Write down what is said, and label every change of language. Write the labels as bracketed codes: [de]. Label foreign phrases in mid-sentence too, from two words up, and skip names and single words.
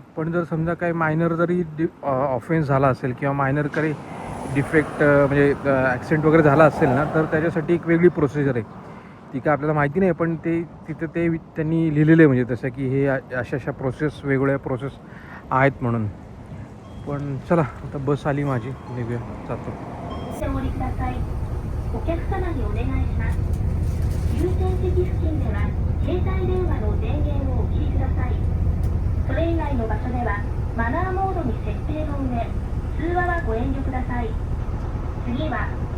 [mr] पण जर समजा काही मायनर जरी ऑफेन्स झाला असेल किंवा मायनर काही डिफेक्ट म्हणजे ॲक्सिडेंट वगैरे झाला असेल ना, तर त्याच्यासाठी एक वेगळी प्रोसिजर आहे. ती काय आपल्याला माहिती नाही, पण ते तिथं ते त्यांनी लिहिलेलं आहे म्हणजे तसं की हे अशा वेगवेगळ्या प्रोसेस आहेत म्हणून. पण चला आता बस आली माझी, निघूया, जातो. [ja] お客様にお願いします。優先席付近では携帯電話の電源をお切りください。それ以外の場所ではマナーモードに設定の上、通話はご遠慮ください。次は